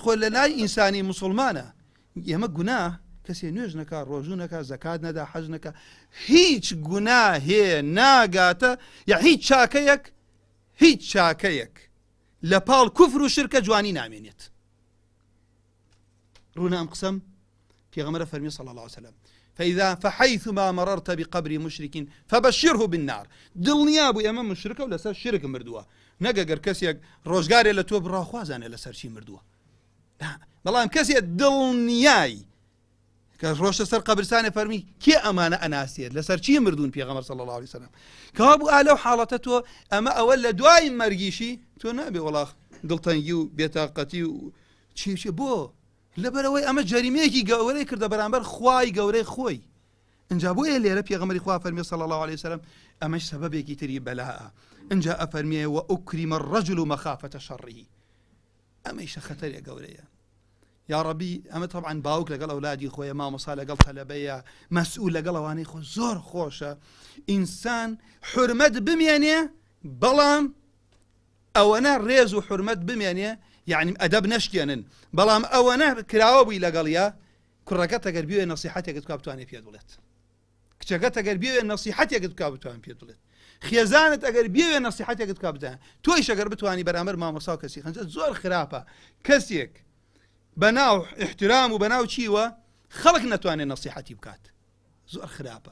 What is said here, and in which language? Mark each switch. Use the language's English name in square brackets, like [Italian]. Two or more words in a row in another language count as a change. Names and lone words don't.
[Central Kurdish] خۆی لە لای ئینسانی موسڵمانە ئێمە گوناه کەسێ نوێژ نەکا ڕۆژوو نەکا زەکات نەدا حەج نەکا هیچ گوناهێ ناگاتە یا هیچ چاکەیەک لە پاڵ کوفر و شرکە جوانی نامێنێت ڕوونە ئەم قسەم پێغەمبەر فەرمی [Arabic] صلی الله عليه وسلم فحيثما مررت بقبر مشرك فبشره بالنار. [Central Kurdish] دڵنیا بوو ئێمە مشرکە و لەسەر شرک مردووە، نەگەگەر کەسێک ڕۆژگارێ لە تۆ بڕا خوازانێ لەسەر چی مردووە، بەڵام کەسێک دڵنیای کە ڕۆشتە سەر قەبرستانێ فەرمی کێ ئەمانە ئەناسێت لەسەر چی مردوون پێغەمبەر [Arabic] صلی الله علیه وسلم [Central Kurdish] کەوا بوو ئالەو حاڵەتە تۆ ئەمە ئەوە لە دوای مەرگیشی تۆ نابێ وەڵا دڵتەنگی و بێتاقەتی و چی بۆ لەبەرەوەی ئەمە جەریمەیەکی گەورەی کردە بەرامبەر خوای گەورەی خۆی. اینجا بۆیە لێرە پێغەمبەری خوا فەرمی [Arabic] صلی الله علیه وسلم [Central Kurdish] ئەمەش سەبەبێکی تری بەلایە. اینجا ئەفەرمیێ [Arabic] وأكرم الرجل مخافة شره، [Central Kurdish] ئەمەیشە خەتەرێ گەورەیە. یا ڕەبی ئەمە طبعا باوک لەگەڵ ئەولادی خۆیە، مامۆستا لەگەڵ تەلەبەیە، مەسئول لەگەڵ ئەوانەی خۆ زۆر خۆشە ئینسان حورمەت بمێنێ، بەڵام ئەوەنە ڕێز و حورمەت بمێنێ، یعنی ئەدەب نەشکێنن، بەڵام ئەوەنە کراوە بووی لەگەڵیە کوڕەکەت ئەگەر بێ نەسیحەتێکت بکا بتوانێت پێ بڵێت، کچەکەت ئەگەر بێ نەسیحەتێکت بکا بتوان پێ بڵێت، خێزانت ئەگەر بێ نەسیحەتێکت بکا بتوان، تۆیش ئەگەر بتوانی بەرامبەر مامۆستا و کەسی خەنجە زۆر خراپە کەسێک بەناو احترام و بەناو چیوە خەڵک نەتوانێت نەسیحەتی بکات، زۆر خراپە.